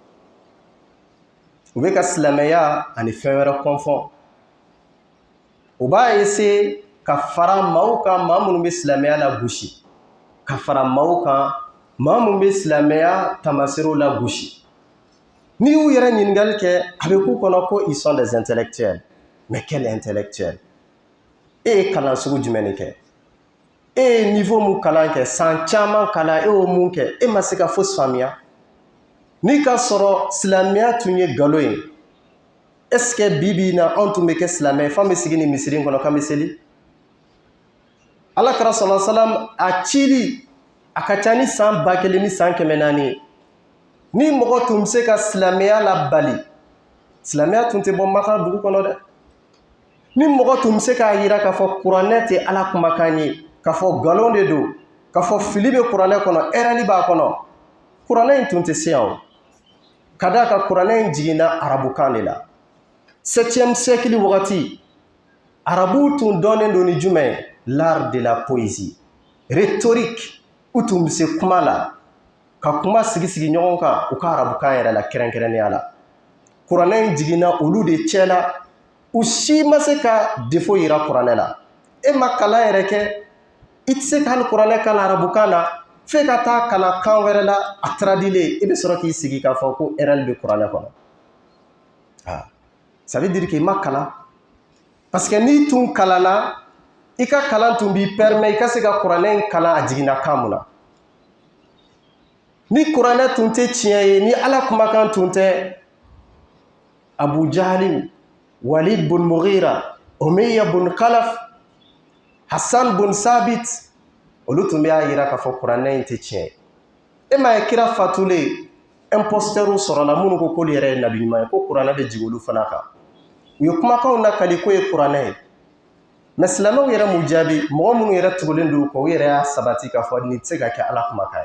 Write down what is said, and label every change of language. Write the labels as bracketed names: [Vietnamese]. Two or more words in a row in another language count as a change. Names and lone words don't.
[Bambara] U bɛ ka silamɛya ani fɛn wɛrɛ kɔnfɔn. U b'a essayer ka fara maaw kan, maa minnu bɛ silamɛya la gosi, ka fara maaw kan, maa minnu bɛ silamɛya tamaserew la gosi. N'i y'u yɛrɛ ɲininkali kɛ, a bɛ k'u kɔnɔ ko [French] ils sont des intellectuels. Mais quel intellectuel? [Bambara] E ye kalan sugu jumɛn de kɛ? E ye niveau mun kalan kɛ, san caman kalan, e y'o mun kɛ, e ma se ka fosi faamuya. N'i ka sɔrɔ silamɛya tun ye nkalon ye, [French] est-ce que [Bambara] bi bi in na anw tun bɛ kɛ silamɛ f'an bɛ sigi ni misiri in kɔnɔ k'an bɛ seli? Alakira [Arabic] صلى الله عليه وسلم [Bambara] a cili a ka ca ni san 1000 ni san 400 ye. Ni mɔgɔ tun bɛ se ka silamɛya labali, silamɛya tun tɛ bɔ Maka dugu kɔnɔ dɛ. Ni mɔgɔ tun bɛ se k'a jira k'a fɔ kuranɛ tɛ Ala kumakan ye, k'a fɔ nkalon de don, k'a fɔ fili bɛ kuranɛ kɔnɔ, erreur b'a kɔnɔ, kuranɛ in tun tɛ se yan o. Ka d'a kan kuranɛ in jiginna arabukan de la. 7e siècle wagati, arabuw tun dɔnnen don ni jumɛn ye? [French] L'art de la poésie, rhétorique, [Bambara] u tun bɛ se kuma la, ka kuma sigi ɲɔgɔn kan u ka arabukan yɛrɛ la kɛrɛnkɛrɛnnenya la. Kuranɛ in jiginna olu de cɛ la, u si ma se ka défaut yira kuranɛ la. E ma kalan yɛrɛ kɛ, i tɛ se ka hali kuranɛ kalan arabukan na, f'e ka taa kalan kan wɛrɛ la a traduilen, i bɛ sɔrɔ k'i sigi k'a fɔ ko erreur bɛ kuranɛ kɔnɔ. [French] Ça veut dire que [Bambara] i ma kalan. [French] Parce que [Bambara] n'i tun kalanna, i ka kalan tun b'i permet i ka se ka kuranɛ in kalan a jiginna kan mun na. Ni kuranɛ tun tɛ tiɲɛ ye, ni Ala kumakan tun tɛ, Abu Jahal, Walid bun Mughira, Umayya bun Khalaf, Hassan bun Sabit, olu tun b'a jira k'a fɔ kuranɛ in tɛ tiɲɛ. E ma ye kira fatulen, imposteurs sɔrɔla minnu ko k'olu yɛrɛ ye nabi ɲuman ye, ko kuranɛ bɛ jigin olu fana kan. U ye kumakanw lakali k'o ye kuranɛ ye. Mais silamɛw yɛrɛ m'u jaabi, mɔgɔ minnu yɛrɛ tugulen don u kɔ, u yɛrɛ y'a sabati k'a fɔ nin tɛ se ka kɛ Ala kumakan ye.